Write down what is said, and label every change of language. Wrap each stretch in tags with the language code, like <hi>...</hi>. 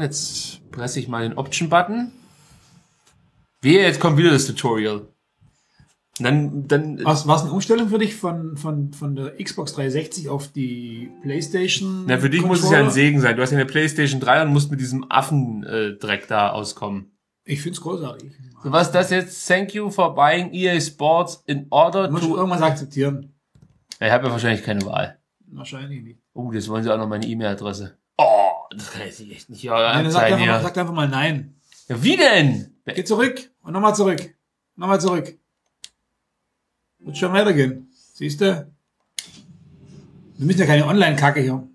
<de>Jetzt presse ich mal den Option-Button. Wehe, jetzt kommt wieder das Tutorial. Dann Was eine Umstellung für dich von der Xbox 360 auf die PlayStation? Na, für dich muss es ja ein Segen sein. Du hast ja eine PlayStation 3 und musst mit diesem Affendreck da auskommen. Ich find's großartig. So, was ist das jetzt?</de> <en>Thank you for buying EA Sports in order to...</en> <de>Muss ich irgendwas akzeptieren? Ich habe ja wahrscheinlich keine Wahl. Wahrscheinlich nicht. Oh, jetzt wollen sie auch noch meine E-Mail-Adresse. Oh, das kann ich echt nicht hören. Nein, sag einfach mal nein. Ja, wie denn? Geh zurück und nochmal zurück. Nochmal zurück. Wird schon weitergehen. Siehst du? Wir müssen ja keine Online-Kacke hier.</de>